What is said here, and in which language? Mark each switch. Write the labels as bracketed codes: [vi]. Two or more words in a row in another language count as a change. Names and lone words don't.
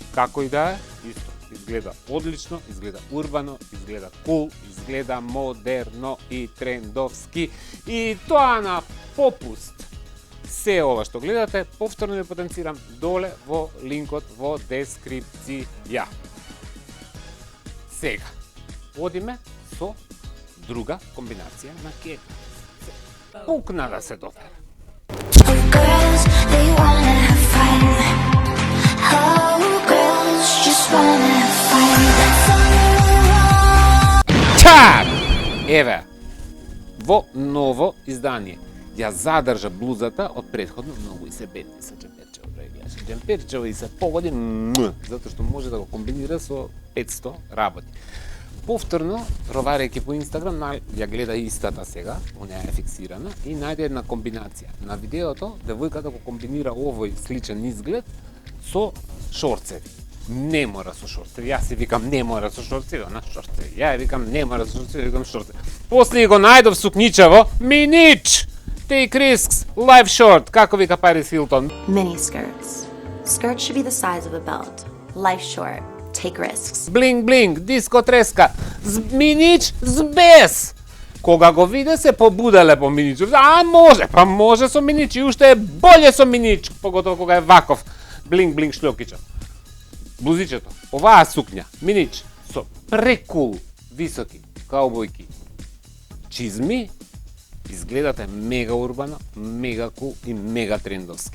[mk] Како и да е, исто изгледа одлично, изгледа урбано, изгледа кул, изгледа модерно и трендовски, и тоа на попуст. Се ова што гледате, повторно ви потенцирам доле во линкот во дескрипција. Сега, одиме со друга комбинација на кека. Пукна да се дотера. [en] Girls, they wanna have fun. Oh, girls just wanna have fun. That's all they want. [mk] Чак! Еве, во ново издание. Ја задржа блузата од претходно, многу и се бедни со джемперчево, гледаш. Джемперчево и се погоди затоа што може да го комбинира со 500 работи. Повторно, роварејќи по Инстаграм, ја гледа истата сега, она е фиксирана, и најде една комбинација. На видеото, девојката го комбинира овој сличен изглед со шорцеви. Не мора со шорцеви. Јас си викам не мора со шорцеви, она шорцеви. Ја викам не мора со шорцеви, викам шорцеви. После го најдов сукничево, минич! [en] Take risks, life short, [mk] како вика Парис Хилтон. [en] Mini skirts. Skirts should be the size of a belt. Life short. Take risks. [mk] Блинг, блинг, диско треска, минич с без. Кога го виде се побуделе по минич. А може со минич и уште е боле со минич, поготово кога е ваков. Блинг, блинг шлјокича. Блузичето, оваа сукња, минич, со прекул високи каубојки чизми, изгледате мега урбано, мега кул и мега трендовски.